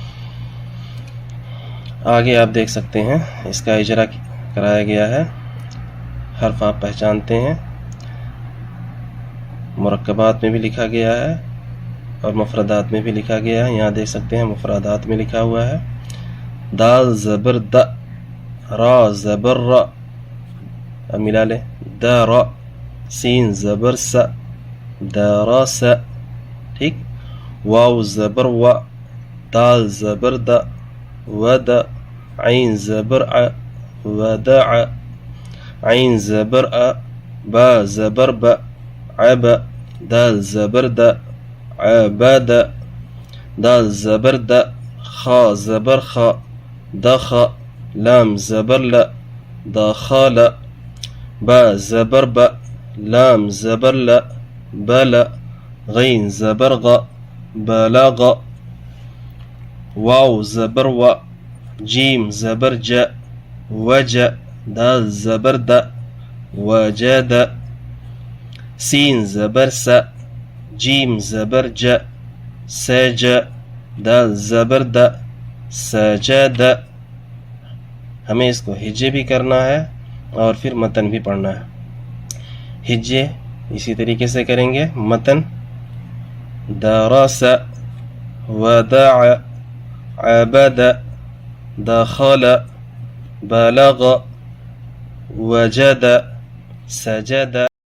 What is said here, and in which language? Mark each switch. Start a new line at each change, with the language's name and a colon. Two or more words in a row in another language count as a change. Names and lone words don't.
Urdu: آگے آپ دیکھ سکتے ہیں اس کا اجرا کرایا گیا ہے. حرف آپ پہچانتے ہیں، مرکبات میں بھی لکھا گیا ہے اور مفردات میں بھی لکھا گیا ہے. یہاں دیکھ سکتے ہیں مفردات میں لکھا ہوا ہے دال زبر د، را زبر را، اب ملا لے، دا را، سین زبر س، دارا س، ٹھیک. واو زبر و، دال زبر د، ود، عین زبر ع، ودع، عین زبر ا، با زبر ب، عب، دال زبر د، عبد، دال زبر د، خا زبر خ، دخ، لام زبر ل، دخل، با زبر ب، لام زبر ل، بل، غین زبر غ، بلغ، واو زبر و، جیم زبر ج، وج، دال زبر د، وجد، سین زبر س، جیم زبر ج، سج، دال زبر د، سجد. ہمیں اس کو ہجے بھی کرنا ہے اور پھر متن بھی پڑھنا ہے. ہجے اسی طریقے سے کریں گے. متن درس، ودع، عبد، دخل، بلغ، وجد، سجد.